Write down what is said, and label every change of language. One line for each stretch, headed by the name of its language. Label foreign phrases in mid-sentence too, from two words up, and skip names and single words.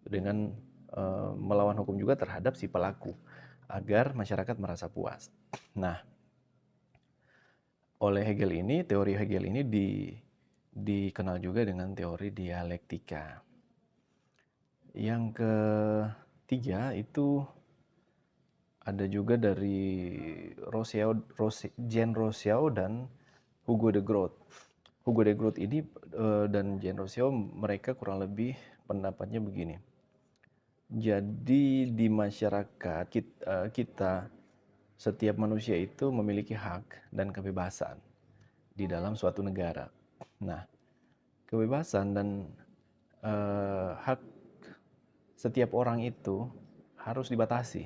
Indonesian: dengan melawan hukum juga terhadap si pelaku agar masyarakat merasa puas. Nah, oleh Hegel ini, teori Hegel ini dikenal juga dengan teori dialektika. Yang ketiga itu ada juga dari Jean Rousseau dan Hugo de Groot. Hugo de Groot ini dan Jean Rousseau, mereka kurang lebih pendapatnya begini. Jadi di masyarakat kita, setiap manusia itu memiliki hak dan kebebasan di dalam suatu negara. Nah, kebebasan dan hak setiap orang itu harus dibatasi.